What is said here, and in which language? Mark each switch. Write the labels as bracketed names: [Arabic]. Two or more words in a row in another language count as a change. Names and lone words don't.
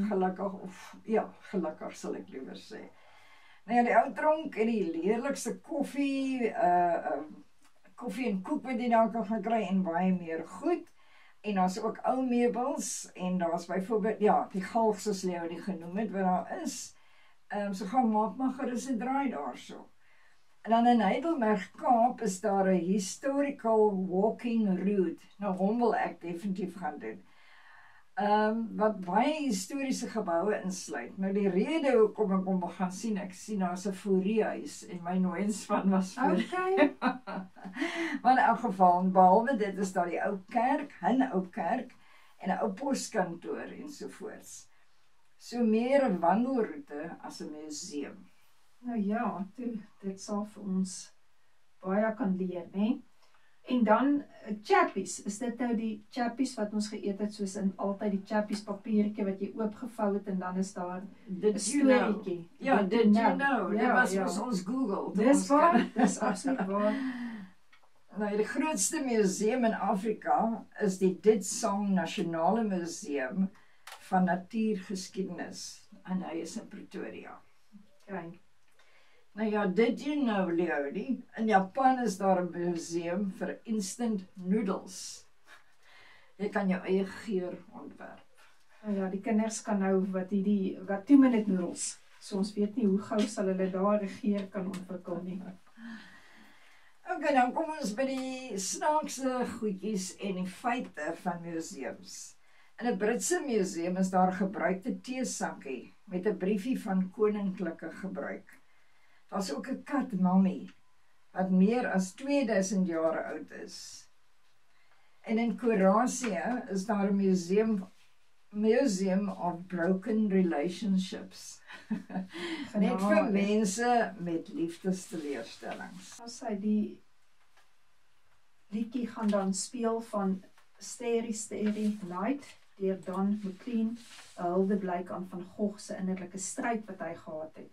[Afrikaans] Gelukkig sal ek liewer sê. Nou ja, die ou tronk en die leerlikste koffie en koek wat jy daar kan gaan kry en baie meer goed. En daar's ook ou meubels en daar's byvoorbeeld die galg soos Leonie genoem het wat daar is. So gaan maak maar gerus 'n draai daarso. En dan in Heidelberg Kaap is daar 'n [English] historical walking route. [Afrikaans] Nou hom wil ek definitief gaan doen. Wat baie historiese geboue insluit. Nou die rede hoekom ek hom gaan sien, ek sien daar's 'n Fourierhuis en my nooienspan was voor. Okay. Maar in elk geval, behalwe dit is daar die ou kerk, 'n ou kerk en 'n ou poskantoor ensovoorts. So meer 'n wandelroete as 'n museum. Nou ja, dit sal vir ons baie kan leer, né? En dan chappies, is dit nou die chappies wat ons geëet het, soos in altyd die chappies papiertjie wat jy oopgevou het en dan is daar 'n [English] Did you know? [Afrikaans] storieetjie. Ja, [English] did you know? [Afrikaans] Dit Ja, was ja. ons Google. toe Dis ons waar, kan- dis absoluut waar. Nou, die grootste museum in Afrika is die Ditsong Nasionale Museum van Natuurgeskiedenis en hy is in Pretoria. Kyk. Nou ja, [English] did you know, Leonie? [Afrikaans] In Japan is daar 'n museum vir [English] instant noodles. [Afrikaans] Jy kan jou eie geur ontwerp. Nou ja, die kinders kan nou wat [English] 2-minute noodles. [Afrikaans] So ons weet nie hoe gou sal hulle daar regeer kan ontwikkel nie. Okay, dan kom ons by die snaakse goedjies en die feite van museums. In 'n Britse museum is daar 'n gebruikte teesakkie met 'n briefie van koninklike gebruik. Daar's ook 'n kat Mammy wat meer as 2000 jaar oud is. En in Kroatië is daar 'n [English] museum of broken relationships. [Afrikaans] Net vir Genade. mense met liefdesteleurstellings. As hy die liedjie gaan dan speel van Starry Starry Night deur Don McLean, 'n hulde blyk aan Van Gogh se innerlike stryd wat hy gehad het.